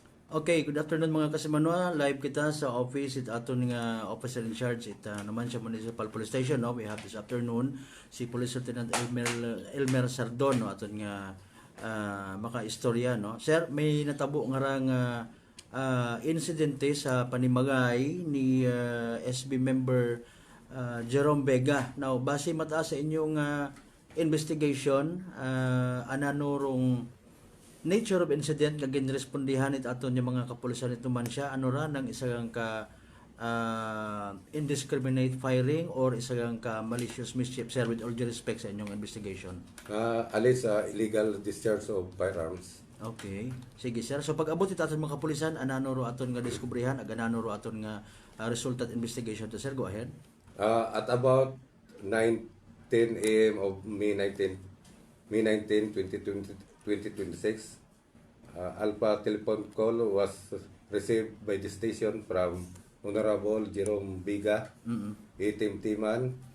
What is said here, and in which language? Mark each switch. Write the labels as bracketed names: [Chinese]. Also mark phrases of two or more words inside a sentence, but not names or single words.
[Aklanon] Okay, [English] good afternoon [Aklanon] mga kasimanwa. Live kita sa office it aton nga [English] officer in charge [Aklanon] it naman sa Municipal Police Station. No? [English] We have this afternoon [Aklanon] si Police Lieutenant Elmer Sardon no aton nga maka-istorya no. Sir, may natabo nga rang insidente sa panimagay ni SB member Jerome Vega. Now, base mataas sa inyong investigation, anano rong nature of incident nga ginrespondihan it aton yung mga kapulisan ito man siya ano ra ng isang ka [English] indiscriminate firing [Aklanon] or isang ka [English] malicious mischief, [Aklanon] sir, [English] with all due respect [Aklanon] sa inyong investigation. [English] Alleged illegal discharge of firearms. [Aklanon] Okay, sige sir, so pag abot ito aton mga kapulisan anano ro aton nga diskubrihan ag anano ro aton nga [English] resultant investigation [Aklanon] to, sir, [English] go ahead. At about 9:10 a.m. of May 19, 2026, Alpha telephone call was received by the station from Honorable Jerome Vega, Timan,